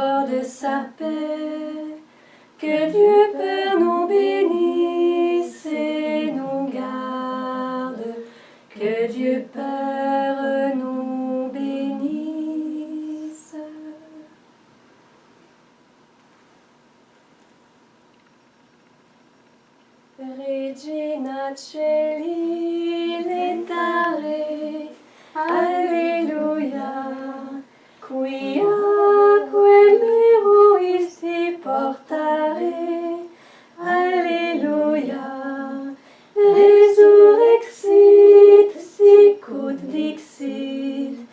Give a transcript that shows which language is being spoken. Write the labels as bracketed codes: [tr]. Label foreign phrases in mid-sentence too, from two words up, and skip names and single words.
[fr] garde sa paix. Que Dieu Père nous bénisse et nous garde. Que Dieu Père nous bénisse. [la] Regina Celi letare, Alleluia, quia meruisti portare, Alleluia, resurrexit sicut dixit,